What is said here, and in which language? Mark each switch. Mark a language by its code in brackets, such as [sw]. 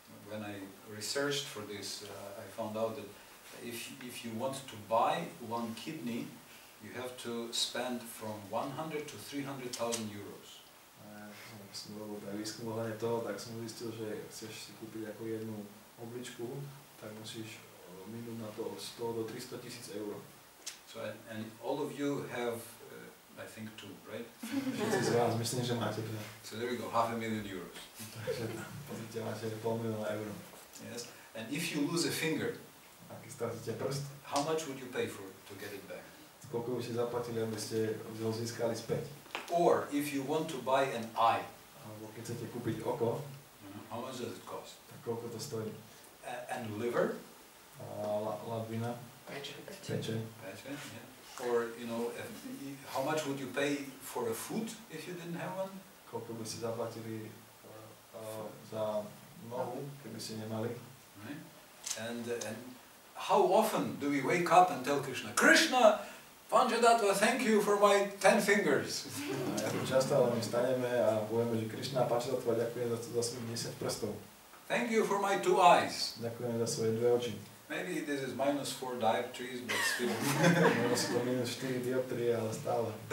[en] When I researched for this, I found out that if you want to buy 1 kidney, you have to spend from 100 to 300,000 euros. [sk] Som robil aj výskum ohľadne toho, tak som zistil, že chceš si kúpiť ako jednu obličku, tak musíš minúť na to od 100 do 300,000 eur. [en] So and all of you have, I think 2, right? [sk] Všetci z vás, myslím, že máte 2. [en] So there we go, 500,000 euros. [sk] Takže pozrite, máte 500,000 eur. [en] Yes, and if you lose a finger, [sk] ak stratíte prst, [en] how much would you pay for to get it back? [sk] Koľko by ste zaplatili, aby ste ho získali späť? [en] Or if you want to buy an eye, [sk] alebo keď chcete kúpiť oko, [en] how much does it cost? [sk] tak koľko to stojí? [en] And liver? [sk] Ladvina, Peče. peče. [en] Yeah. Or, you know, how much would you pay for a foot if you didn't have one? [sk] Koľko by si zaplatili za nohu, keby si nemali. [en] Right? And how often do we wake up and tell Krishna, Krishna, Panchatattva, thank you for my 10 fingers. [sk] Ako často ale my staneme a povieme, že Krišna, Panchatattva, ďakujem za svojich 10 prstov. [en] Thank you for my 2 eyes. [sk] Ďakujem za svoje 2 oči. [en] Maybe this is -4 dioptries, but still. [sk] Možno sú to -4 dioptrie, ale stále.